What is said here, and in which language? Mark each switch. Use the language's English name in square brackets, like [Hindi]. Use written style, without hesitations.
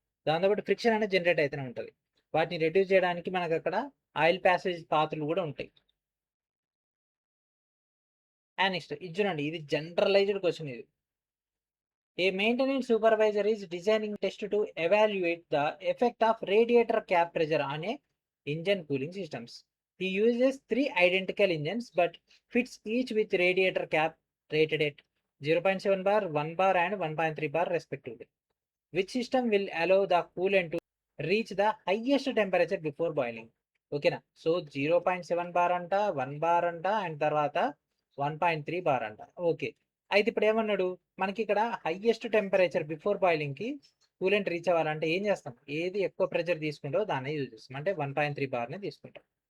[Telugu] దాంతోపాటు ఫ్రిక్షన్ అనేది జనరేట్ అయితేనే ఉంటుంది. వాటిని రెడ్యూస్ చేయడానికి మనకు అక్కడ ఆయిల్ ప్యాసేజ్ పాత్రలు కూడా ఉంటాయి. [English] and next [Telugu] ఇది చూడండి, ఇది [English] Generalized question. ఇది a maintenance supervisor is designing test to evaluate the effect of radiator cap pressure on a engine cooling systems. He uses 3 identical engines but fits each with radiator cap rated at 0.7 bar, 1 bar and 1.3 bar respectively. Which system will allow the coolant to reach the highest temperature before boiling? [Telugu] ఓకేనా, so 0.7 bar అంట, 1 bar అంట and తర్వాత 1.3 bar అంట. Okay, అయితే ఇప్పుడు ఏమన్నాడు, మనకి ఇక్కడ highest temperature before బాయిలింగ్కి coolant reach అవ్వాలంటే ఏం చేస్తాం, ఏది ఎక్కువ ప్రెషర్ తీసుకుంటో దాన్ని యూజ్ చేస్తాం, అంటే 1.3 బార్ని తీసుకుంటాం.